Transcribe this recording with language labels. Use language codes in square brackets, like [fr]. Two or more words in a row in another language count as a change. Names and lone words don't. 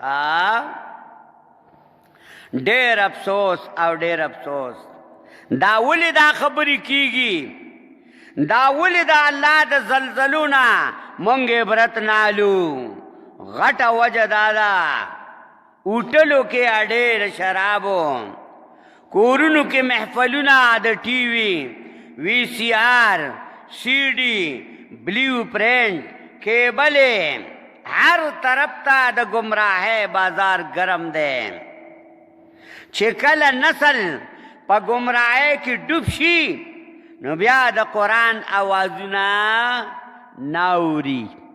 [ps] ډېر افسوس او ډېر افسوس دا ولې دا خبرې کیږي دا ولې دا الله د زلزلو نه مونږ عبرت نالو غټه وجه دا ده اوټلو کې اډې شرابو کورونو کې محفلونه د [en] TV VCR CD blue print [ps] کیبلې هر طرف ته د گمراهۍ بازار ګرم دی چې کله نسل په گمراهۍ کې ډوب شي نو بیا د قرآن اوازونه ناوري